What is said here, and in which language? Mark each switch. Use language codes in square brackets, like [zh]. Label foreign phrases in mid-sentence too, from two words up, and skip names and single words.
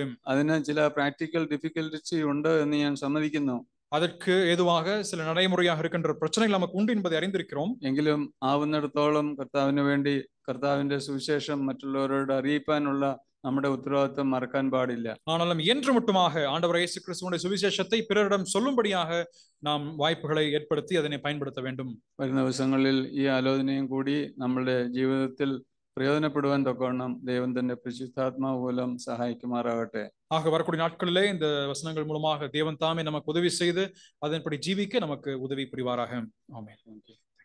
[ml] അതിന് ചില [en] practical difficulty [ml] ഉണ്ട് എന്ന് ഞാൻ സമ്മതിക്കുന്നു. [ta] அதற்கு ஏதுவாக சில நடைமுறையாக இருக்கின்ற பிரச்சனைகள் நமக்கு உண்டு என்பதை அறிந்திருக்கிறோம். [ml] എങ്കിലും ആവുന്നിടത്തോളം കർത്താവിന് വേണ്ടി കർത്താവിന്റെ സുവിശേഷം മറ്റുള്ളവരോട് അറിയിക്കാനുള്ള നമ്മുടെ ഉത്തരവാദിത്വം മറക്കാൻ പാടില്ല. [ta] ஆனாலும் என்று மட்டுமாக ஆண்டவர் இயேசு கிறிஸ்துவின் சுவிசேஷத்தை பிறரிடம் சொல்லும்படியாக நாம் வாய்ப்புகளை ஏற்படுத்தி அதனை பயன்படுத்த வேண்டும். [ml] വരുന്ന ദിവസങ്ങളിൽ ഈ ആലോചനയും കൂടി നമ്മുടെ ജീവിതത്തിൽ പ്രയോജനപ്പെടുവാൻ തക്കവണ്ണം ദൈവം തന്റെ പരിശുദ്ധാത്മാവ് മൂലം സഹായിക്കുമാറാകട്ടെ. [ta] ஆக வரக்கூடிய நாட்களிலே இந்த வசனங்கள் மூலமாக தேவன் தாமே நமக்கு உதவி செய்து அதன்படி ஜீவிக்க நமக்கு உதவி புரிவாராக. ஆமென்.